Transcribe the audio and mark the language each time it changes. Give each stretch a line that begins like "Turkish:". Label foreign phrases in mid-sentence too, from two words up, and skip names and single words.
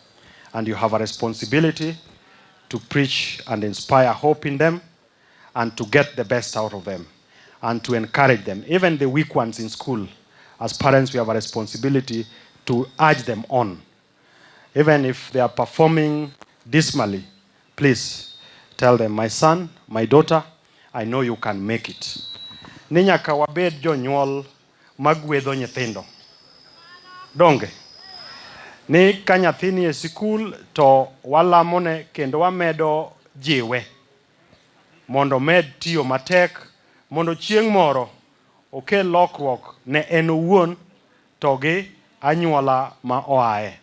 English: And you have a responsibility to preach and inspire hope in them and to get the best out of them and to encourage them. Even the weak ones in school, as parents, we have a responsibility to urge them on. Even if they are performing dismally, please tell them,
Luo (Kenya and Tanzania): my son, my daughter,
English: I know you can make it.
Luo (Kenya and Tanzania): Ni nyaka wabed jonyuol magwedho nyithindo. Donge? Ni ka nyathini e sikul to walamone kendo wamedo jiwe mondo med tiyo matek mondo chieng' moro okel lokruok ne en owuon to gi anyuola ma oae.